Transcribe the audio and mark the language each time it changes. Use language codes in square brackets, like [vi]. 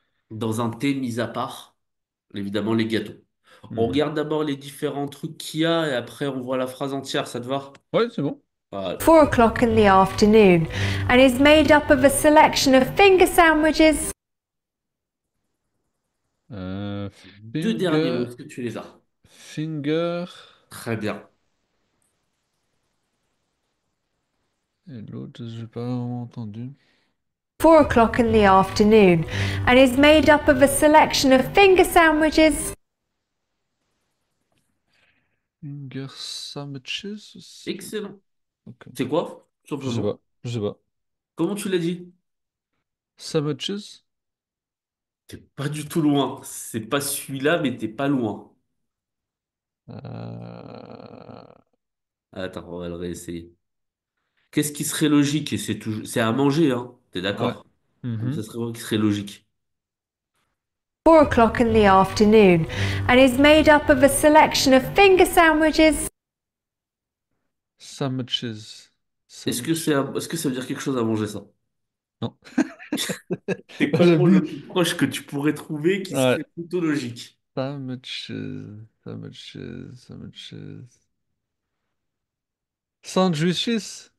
[fr] dans un thé mis à part, évidemment, les gâteaux. On Mhm. regarde d'abord les différents trucs qu'il y a et après, on voit la phrase entière, ça te va? Ouais, c'est bon. Voilà. [en] 4 o'clock in the afternoon, and is made up of a selection of finger sandwiches. [fr] Les deux derniers mots, [en] Finger. [fr] est-ce que tu les as? [en] Finger. [fr] Très bien. Et l'autre, j'ai pas vraiment entendu. [en] 4 o'clock in the afternoon, and is made up of a selection of finger sandwiches. Finger sandwiches? [fr] Excellent. Ok. C'est quoi? Tout Je sais pas. simplement. Je sais pas. Comment tu l'as dit? [en] Sandwiches? [fr] T'es pas du tout loin. C'est pas celui-là, mais t'es pas loin. Euh... Attends, on va le réessayer. Qu'est-ce qui serait logique? Et c'est à manger, hein. T'es Ouais. d'accord? Donc ça serait quoi qui serait logique? [en] 4 o'clock in the afternoon and is made up of a selection of finger sandwiches. Sandwiches. [fr] Est-ce que est-ce que ça veut dire quelque chose à manger, ça? Non. C'est Moi, quoi le j'ai mot le plus proche que tu pourrais trouver qui Ouais. serait plutôt logique? [en] Sandwiches. Sandwiches. Sandwiches. Sandwiches.